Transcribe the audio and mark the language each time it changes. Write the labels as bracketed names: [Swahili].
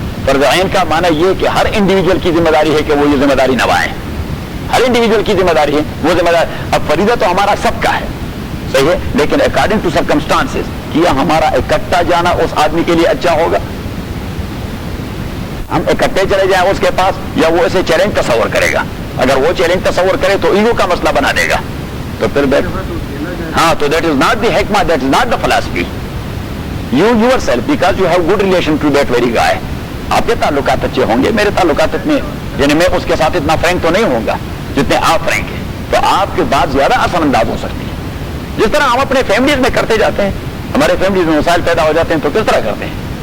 [Urdu] فرض عین کا معنی یہ کہ ہر انڈیویجول کی ذمہ داری ہے کہ وہ یہ ذمہ داری نبھائیں. ہر انڈیویجول کی ذمہ داری ہے وہ ذمہ داری. اب فریضہ تو ہمارا سب کا ہے صحیح ہے، لیکن [English] according to circumstances [Urdu] کیا ہمارا اکٹھا جانا اس آدمی کے لیے اچھا ہوگا، ہم اکٹھے چلے جائیں اس کے پاس، یا وہ اسے چیلنج تصور کرے گا. اگر وہ چیلنج تصور کرے تو ایگو کا مسئلہ بنا دے گا. تو پھر ہاں تو [English] That is not the حکمہ، that is not the philosophy. You yourself because you have good relation to that very guy. [Urdu] آپ کے تعلقات اچھے ہوں گے، میرے تعلقات میں یعنی میں اس کے ساتھ اتنا فرینک تو نہیں ہوں گا جتنے آپ فرینک ہیں، تو آپ کی بات زیادہ اثر انداز ہو سکتی ہے. جس طرح ہم اپنے فیملیز میں کرتے جاتے ہیں، ہمارے فیملیز میں مسائل پیدا ہو جاتے ہیں تو کس طرح کرتے ہیں.